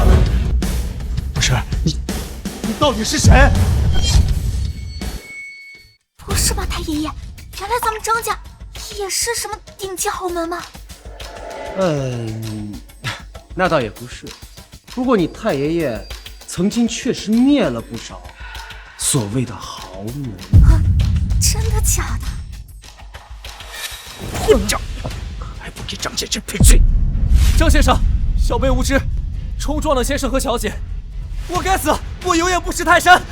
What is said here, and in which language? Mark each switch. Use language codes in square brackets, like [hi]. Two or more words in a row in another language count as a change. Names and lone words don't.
[zh] 不是你到底是誰？不是吧，太爷爷，原来咱們張家也是什麼頂級豪門嗎？那倒也不是。不過你太爺爺曾經確實滅了不少所謂的豪門。啊，真的假的？混賬！還不給張先生賠罪！張先生，小輩無知，衝撞了先生和小姐，我該死，我有眼不識泰山。